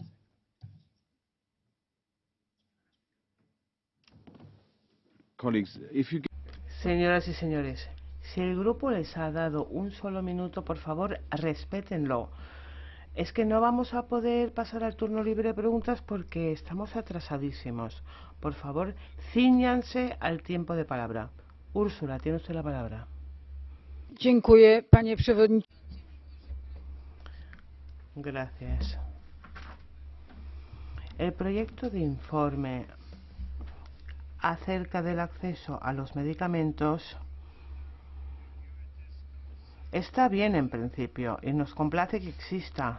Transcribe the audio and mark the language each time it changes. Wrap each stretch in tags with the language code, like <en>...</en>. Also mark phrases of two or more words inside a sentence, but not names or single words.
<es>Señoras y señores, si el grupo les ha dado un solo minuto, por favor, respétenlo. Es que no vamos a poder pasar al turno libre de preguntas porque estamos atrasadísimos. Por favor, cíñanse al tiempo de palabra. Úrsula, tiene usted la palabra.</es> <pl>Dziękuję, panie przewodniczący.</pl> <es>Gracias. El proyecto de informe acerca del acceso a los medicamentos está bien en principio y nos complace que exista.</es>